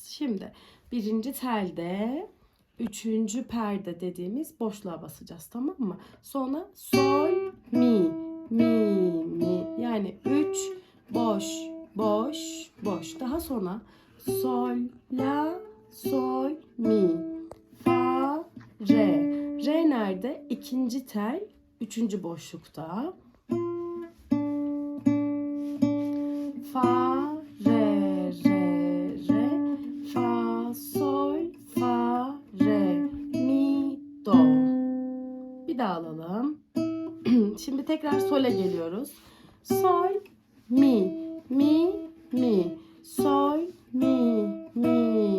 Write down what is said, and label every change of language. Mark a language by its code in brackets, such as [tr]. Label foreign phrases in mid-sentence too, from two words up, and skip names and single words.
[tr] Şimdi birinci telde üçüncü perde dediğimiz boşluğa basacağız, tamam mı? Sonra sol mi mi mi, yani 3 boş boş boş. Daha sonra sol la sol mi fa re. Re nerede? İkinci tel, üçüncü boşlukta. Fa, re, re, re. Fa, sol, fa, re, mi, do. Bir daha alalım. Şimdi tekrar sol'e geliyoruz. Sol, mi, mi, mi. Sol, mi, mi,